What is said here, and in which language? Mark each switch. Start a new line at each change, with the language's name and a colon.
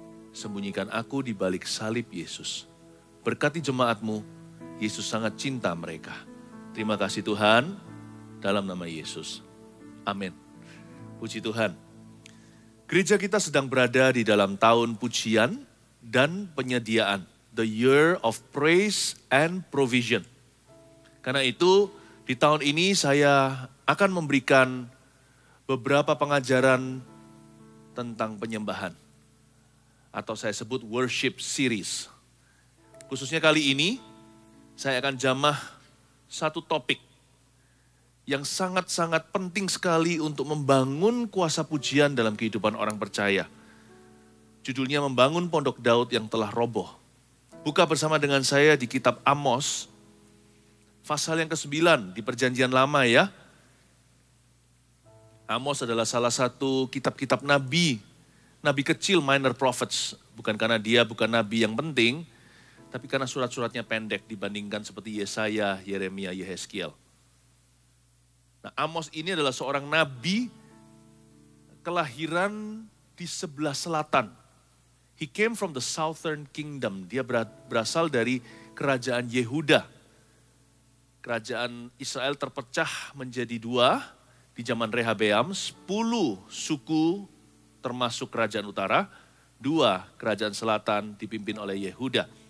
Indonesian: Sembunyikan aku di balik salib Yesus. Berkati jemaat-Mu, Yesus sangat cinta mereka. Terima kasih Tuhan, dalam nama Yesus. Amin. Puji Tuhan. Gereja kita sedang berada di dalam tahun pujian dan penyediaan.
English: The year of praise and provision.
Indonesian: Karena itu, di tahun ini saya akan memberikan beberapa pengajaran tentang penyembahan. Atau saya sebut worship series. Khususnya kali ini, saya akan jamah satu topik yang sangat-sangat penting sekali untuk membangun kuasa pujian dalam kehidupan orang percaya. Judulnya Membangun Pondok Daud yang Telah Roboh. Buka bersama dengan saya di kitab Amos, pasal yang ke-9 di Perjanjian Lama ya. Amos adalah salah satu kitab-kitab nabi kecil,
English: minor prophets.
Indonesian: Bukan karena dia bukan nabi yang penting, tapi karena surat-suratnya pendek dibandingkan seperti Yesaya, Yeremia, Yehezkiel. Nah, Amos ini adalah seorang nabi kelahiran di sebelah selatan.
English: He came from the southern kingdom.
Indonesian: Dia berasal dari kerajaan Yehuda. Kerajaan Israel terpecah menjadi dua di zaman Rehabeam, 10 suku termasuk kerajaan utara, 2 kerajaan selatan dipimpin oleh Yehuda.